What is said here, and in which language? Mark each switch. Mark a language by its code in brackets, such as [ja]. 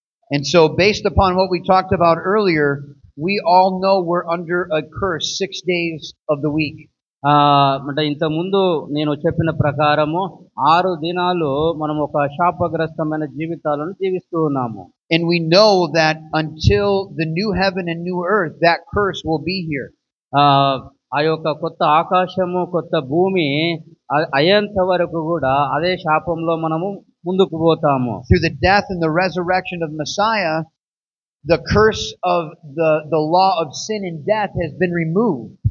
[en] And so based upon what we talked about earlier, we all know we're under a curse 6 days of the week. [te] అంటే ఇంతకుముందు నేను చెప్పిన ప్రకారము 6 దినాలు మనం ఒక శాపగ్రస్తమైన జీవితాలను జీవిస్తూ ఉన్నాము. [en] And we know that until the new heaven and new earth, that curse will be here. [te] ఆ యొక్క కొత్త ఆకాశము కొత్త భూమి అయ్యేంత వరకు కూడా అదే శాపంలో మనము ముందుకు పోతాము. [en] Through the death and the resurrection of Messiah, the curse of the law of sin and death has been removed.